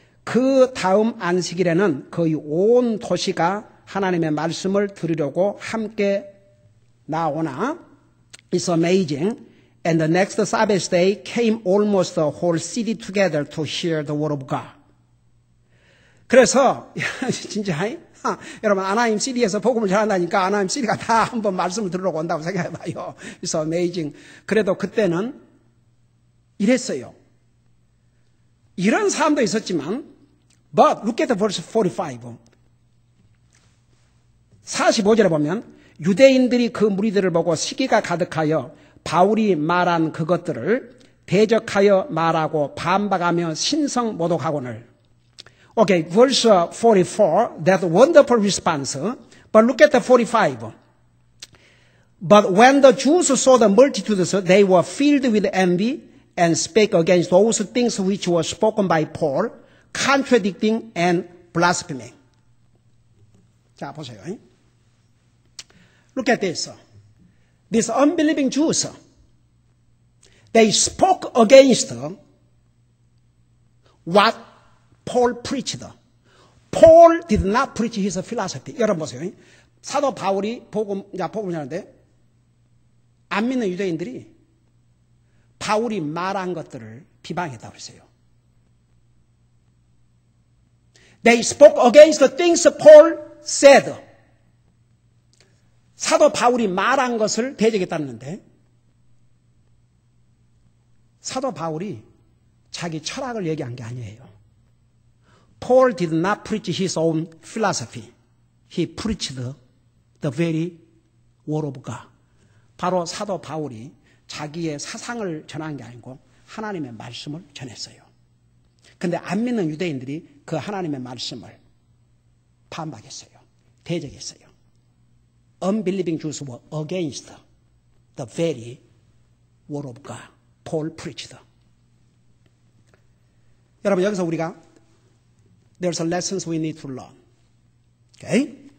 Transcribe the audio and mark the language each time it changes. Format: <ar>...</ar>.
<ko>그 다음 안식일에는 거의 온 도시가 하나님의 말씀을 들으려고 함께 나오나</ko> <en>It's amazing. And the next Sabbath day came almost the whole city together to hear the word of God.</en> <ko>그래서 진짜 여러분 아나임 시리에서 복음을 전한다니까 아나임 시리가 다 한번 말씀을 들으러 온다고 생각해봐요.</ko> <en>It's amazing.</en> <ko>그래도 그때는 이랬어요. 이런 사람도 있었지만</ko> <en>But look at the verse 45.</en> <ko>45절에 보면 유대인들이 그 무리들을 보고 시기가 가득하여 바울이 말한 그것들을 대적하여 말하고 반박하며 신성 모독하거늘.</ko> <en>Okay, verse 44, that wonderful response. But look at the 45. But when the Jews saw the multitudes, they were filled with envy and spake against those things which were spoken by Paul, contradicting and blaspheming.</en> <ko>자, 보세요.</ko> <en>Look at this. These unbelieving Jews, they spoke against what Paul preached. Paul did not preach his philosophy.</en> <ko>여러분 보세요. 사도 바울이 복음을 하는데 안 믿는 유대인들이 바울이 말한 것들을 비방했다고 했어요.</ko> <en>They spoke against the things Paul said.</en> <ko>사도 바울이 말한 것을 대적했다는데 사도 바울이 자기 철학을 얘기한 게 아니에요.</ko> <en>Paul did not preach his own philosophy. He preached the very word of God.</en> <ko>바로 사도 바울이 자기의 사상을 전한 게 아니고 하나님의 말씀을 전했어요. 근데 안 믿는 유대인들이 그 하나님의 말씀을 반박했어요. 대적했어요.</ko> <en>Unbelieving Jews were against the very word of God. Paul preached.</en> <ko>여러분 여기서 우리가</ko> <en>there's a lessons we need to learn. Okay?</en>